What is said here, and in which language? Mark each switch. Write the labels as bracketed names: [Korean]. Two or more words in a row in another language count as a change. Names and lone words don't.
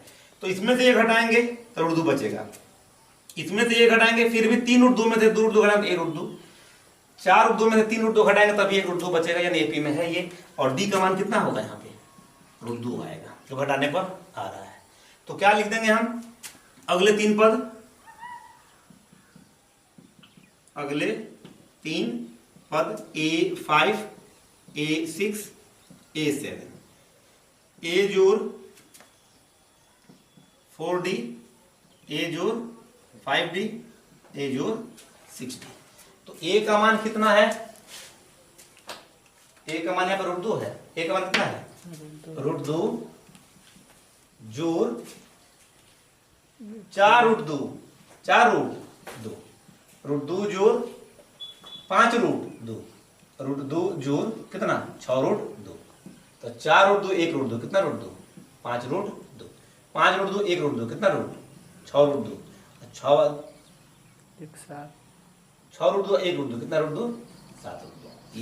[Hindi] तो इसमें से ये घटाएंगे तो √2 बचेगा, इसमें से ये घटाएंगे फिर भी 3 √2 में से 2 √2 घटाएंगे 1 √2, 4 √2 में से 3 √2 घटाएंगे तभी 1 √2 बचेगा, यानी एपी में है ये। और डी का मान कितना होगा, यहाँ पे √2 आएगा जो घटाने पर आ रहा है। तो क्या लिख देंगे हम, अगले 3 पद, अगले 3 पद A5 A6 A7, A जोड़ 4D, A जोड़ 5D, A जोड़ 6D। तो A का मान कितना है, A का मान यहाँ पर √2 है, A का मान कितना है √2 जोड़ 4 √2 √2 जोड़ 5 √2 √2 जोड़ कितना 6 √2, तो 4 √2 1 √2 कितना √2 5 √2, 5 √2 1 √2 कितना √2 6 √2, 6 √2 1 √2 कितना √2 7 √2।